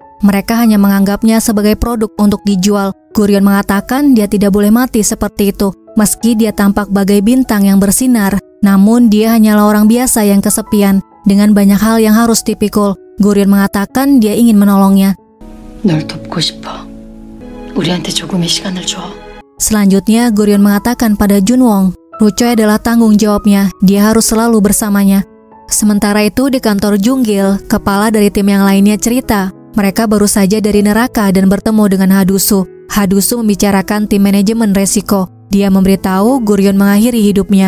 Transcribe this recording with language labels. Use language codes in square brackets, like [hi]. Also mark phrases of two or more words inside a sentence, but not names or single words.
[id] Mereka hanya menganggapnya sebagai produk untuk dijual. Gurion mengatakan dia tidak boleh mati seperti itu. Meski dia tampak bagai bintang yang bersinar, namun dia hanyalah orang biasa yang kesepian, dengan banyak hal yang harus dipikul. Gurion mengatakan dia ingin menolongnya. [ko] 널 돕고 싶어. 우리한테 조금의 시간을 줘. [id] Selanjutnya, Gurion mengatakan pada Junwong, Rucoy adalah tanggung jawabnya, dia harus selalu bersamanya. Sementara itu di kantor Junggil, kepala dari tim yang lainnya cerita, mereka baru saja dari neraka dan bertemu dengan Hadusu. Hadusu membicarakan tim manajemen resiko. Dia memberitahu Gurion mengakhiri hidupnya.